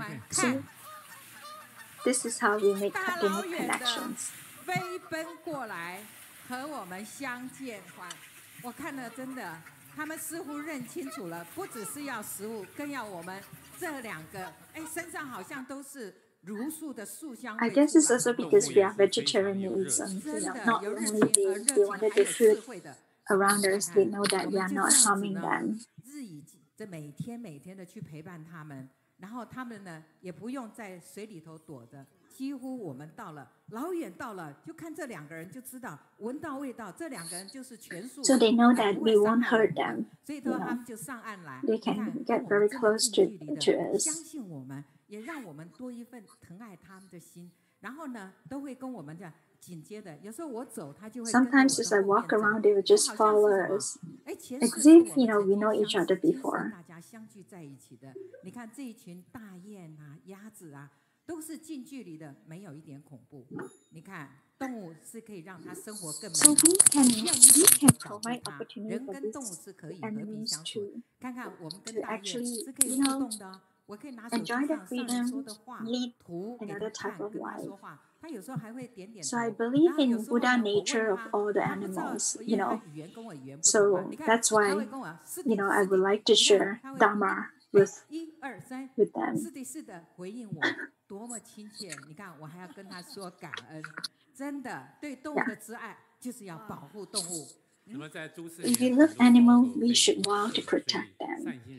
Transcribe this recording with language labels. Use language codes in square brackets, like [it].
[en] So this is how we make connections. [zh] 飞奔过来和我们相见欢，我看了真的，他们似乎认清楚了，不只是要食物，更要我们这两个，身上好像都是如数的素香味。I [en] guess it's also because we are vegetarianism. Not only they wanted the food around us, they know that we are not harming them. [zh] 日以这每天的去陪伴他们，然后他们呢也不用在水里头躲着。几乎我们到了，老远到了，就看这两个人就知道，闻到味道，这两个人就是全素。 [en] So they know that we won't hurt them. [zh] 所以说他们就上岸来。 [en] They can get very close to us. [zh] 相信我们，也让我们多一份疼爱他们的心。然后呢，都会跟我们这样紧接的。有时候我走，他就会。 [en] Sometimes as I walk around, they will just follow us. As if we know each other before. [zh] 大家相聚在一起的，你看这一群大雁啊、鸭子啊。都是近距离的，没有一点恐怖。你看，动物是可以让它生活更美好。 [en] So we can provide opportunity [zh] 人 [en] for [zh] 跟动物是可以和平相处。看看我们跟大雁是可以互动的。我可以拿手机上上人说的话图给他看，跟他说话。他有时候还会点点头。 [en] So I believe in Buddha nature of all the animals. So that's why I would like to share Dharma with them. [zh] 是的，回应我，多么亲切！你看，我还要跟他说感恩，真的，对动物的慈爱就是要保护动物。 [en] If we love animals, we should vow to protect them.